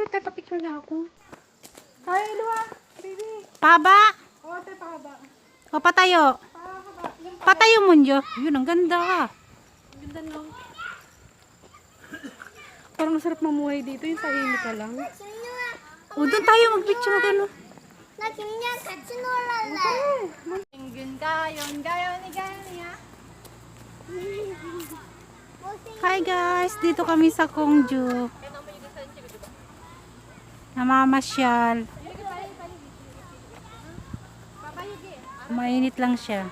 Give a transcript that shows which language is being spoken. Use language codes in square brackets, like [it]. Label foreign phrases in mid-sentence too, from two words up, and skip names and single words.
[tl] Teka, picture na ako. Ay, Lua. Baby. Paba. O, ate, pahaba. O, patayo. Pahaba. Patayo mo nyo. Yun, ang ganda. Ang ganda no. Parang masarap mamuhay dito. Yung tahimik ka lang. O, doon tayo mag-picture na doon. [ko] 나 김이랑 같이 놀랄래. [en] Hi guys, [tl] dito kami sa Kongju. Namamasyal. Mainit lang siya.